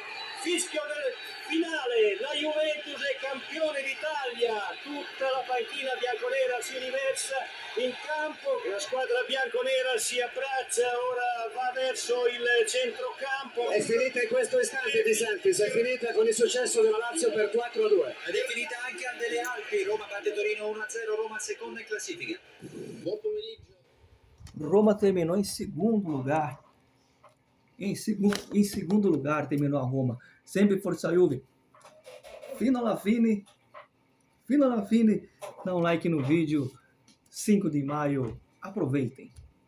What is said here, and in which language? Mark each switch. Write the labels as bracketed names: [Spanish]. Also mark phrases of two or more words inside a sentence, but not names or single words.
[Italian] Fischio del finale, la Juventus è campione d'Italia, tutta la panchina bianconera si riversa in campo, la squadra bianconera si abbraccia, ora va verso il centrocampo. È finita in questo istante, Di Santis, è finita con il successo della Lazio per 4-2. Ed è finita anche al Delle Alpi. Roma batte Torino 1-0, Roma seconda in classifica. Buon pomeriggio. [Portuguese] Roma terminou em segundo lugar. Em segundo lugar terminou a Roma. [Italian] Sempre Forza Juve. Fino alla fine. [Portuguese] Dá um like no vídeo. 5 de maio. Aproveitem.